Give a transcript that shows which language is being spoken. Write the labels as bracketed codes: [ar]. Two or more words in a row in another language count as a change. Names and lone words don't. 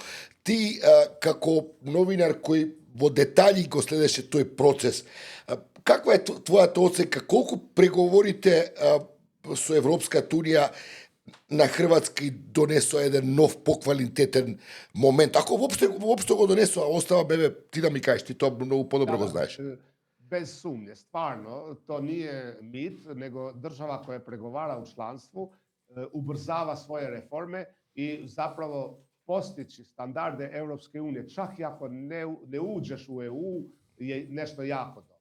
[mk] Ти, како новинар кој во детали го следеше тој процес, каква е твојата оценка? Колку преговорите со Европската унија на Хрватски донесоа еден нов поквалитетен момент? Ако воопшто го донесоа, остава бебе, ти да ми кажеш, ти тоа многу подобро го знаеш. [hr] Bez sumnje, stvarno, to nije mit, nego država koja pregovara u članstvu ubrzava svoje reforme i zapravo postići standarde Europske unije, čak i ako ne uđeš u EU, je nešto jako dobro.